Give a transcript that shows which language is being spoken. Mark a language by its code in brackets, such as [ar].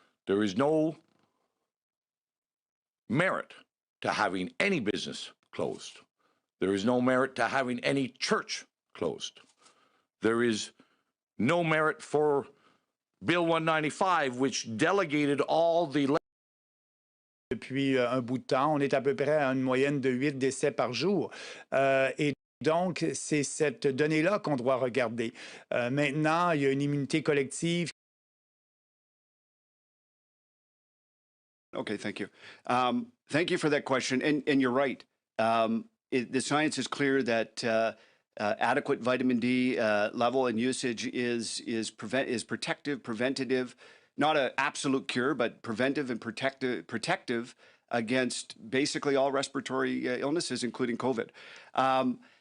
[en] There is no merit to having any business closed. There is no merit to having any church closed. There is no merit for Bill 195, which delegated all the... [fr] Depuis un bout de temps, on est à peu près à une moyenne de 8 décès par jour. Et donc, c'est cette donnée-là qu'on doit regarder. Maintenant, il y a une immunité collective. [en] Okay, thank you. Thank you for that question. And you're right. the science is clear that adequate vitamin D level and usage is protective, preventative, not an absolute cure, but preventive and protective against basically all respiratory illnesses, including COVID.